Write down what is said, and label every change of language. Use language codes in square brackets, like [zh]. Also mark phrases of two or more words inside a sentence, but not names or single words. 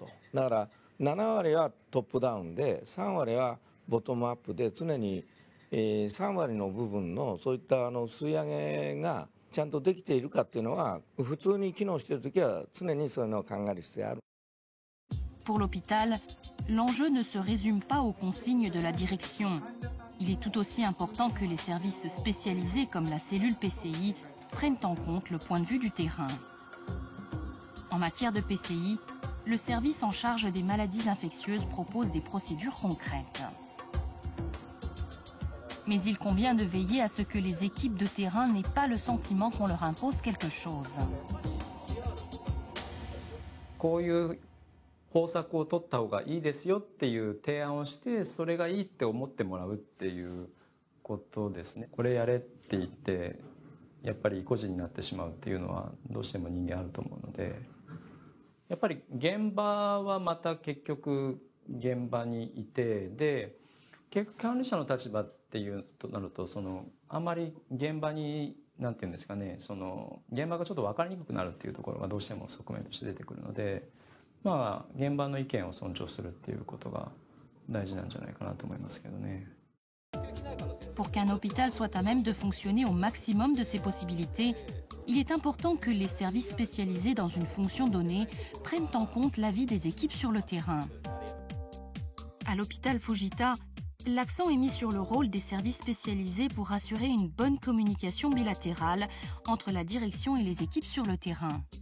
[ja] だから7割はトップダウンで3割はボトムアップで常に、 3割の部分のそういった吸い上げがちゃんとできているかっていうのは普通に機能しているときは常にそういうのを考える必要がある。 [fr] Pour l'hôpital, l'enjeu ne se résume pas aux consignes de la direction. Il est tout aussi important que les services spécialisés comme la cellule PCI prennent en compte le point de vue du terrain. En matière de PCI, le service en charge des maladies infectieuses propose des procédures concrètes. Mais il convient de veiller à ce que les équipes de terrain n'aient pas le sentiment qu'on leur impose quelque chose. [ja] こういう方策を取った方がいいですよっていう提案をして、それがいいって思ってもらうっていうことですね。これやれって言ってやっぱり意固地になってしまうっていうのはどうしても人間あると思うので、やっぱり現場はまた結局現場にいて、で結局管理者の立場っていうとなると、あんまり現場になんていうんですかね、現場がちょっと分かりにくくなるっていうところがどうしても側面として出てくるので、まあ現場の意見を尊重するっていうことが大事なんじゃないかなと思いますけどね。 [fr] Pour qu'un hôpital soit à même de fonctionner au maximum de ses possibilités, il est important que les services spécialisés dans une fonction donnée prennent en compte l'avis des équipes sur le terrain. À l'hôpital Fujita, l'accent est mis sur le rôle des services spécialisés pour assurer une bonne communication bilatérale entre la direction et les équipes sur le terrain.